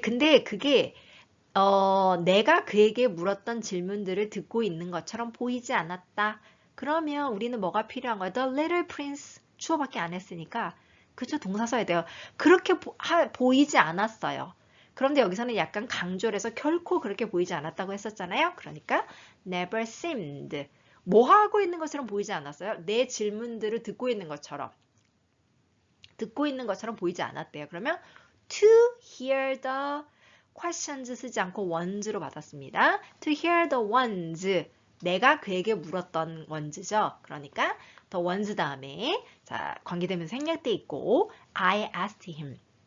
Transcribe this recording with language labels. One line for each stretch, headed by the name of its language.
Korean: 근데 그게 내가 그에게 물었던 질문들을 듣고 있는 것처럼 보이지 않았다. 그러면 우리는 뭐가 필요한 거예요?
English: The little prince.
Korean: 주어밖에 안 했으니까. 그쵸? 동사 써야 돼요. 그렇게 보이지 않았어요. 그런데 여기서는 약간 강조를 해서 결코 그렇게 보이지 않았다고 했었잖아요. 그러니까
English: never seemed.
Korean: 뭐 하고 있는 것처럼 보이지 않았어요? 내 질문들을 듣고 있는 것처럼. 듣고 있는 것처럼 보이지 않았대요. 그러면
English: to hear the questions
Korean: 쓰지 않고 ones로 받았습니다.
English: To hear the ones.
Korean: 내가 그에게 물었던 ones죠. 그러니까 the ones 다음에 자 관계되면서 생략돼 있고
English: I asked him.